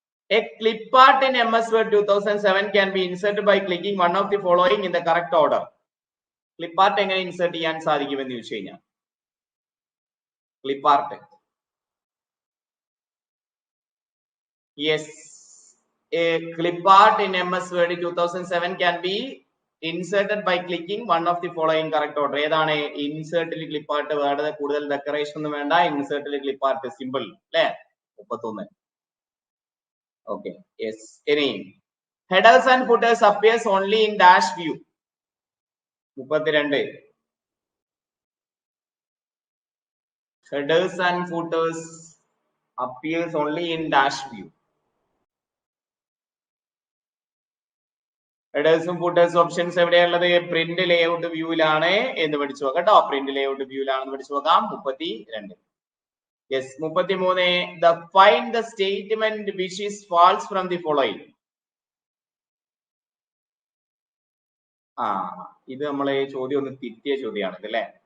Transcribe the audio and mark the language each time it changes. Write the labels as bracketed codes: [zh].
[en] A clip art in MS Word 2007 can be inserted by clicking one of the following in the correct order. [ml] Clip art എങ്ങനെ insert ചെയ്യാൻ സാധിക്കുമെന്ന് ചോദിച്ചു കഴിഞ്ഞാൽ, clip art. [en] Yes, a clip art in MS Word 2007 can be inserted by clicking one of the following correct order. [ml] ഏതാണ്? ഇൻസേർട്ടിൽ clip art വേണ്ട, കൂടുതൽ decoration ഒന്നും വേണ്ട, ഇൻസേർട്ടിൽ ക്ലിപ്പാർട്ട് സിമ്പിൾ അല്ലെ. [en] 31. Okay yes. ഇനി headers and footers appears only in dash view. 32. headers and footers appears only in dash view. [ml] ഹെഡേഴ്സും ഫൂട്ടേഴ്സും options എവിടെയുള്ളത്? Print layout വ്യൂവിലാണ് എന്ന് പഠിച്ചു നോക്കാം കേട്ടോ. പ്രിന്റ് ലേഔട്ട് വ്യൂവിലാണെന്ന് പഠിച്ചു നോക്കാം. 32. Yes. 33. [en] The find the statement which is false from the following. [ml] ഇത് നമ്മളെ ചോദ്യം ഒന്ന് തിരിയ ചോദ്യമാണ് അല്ലേ.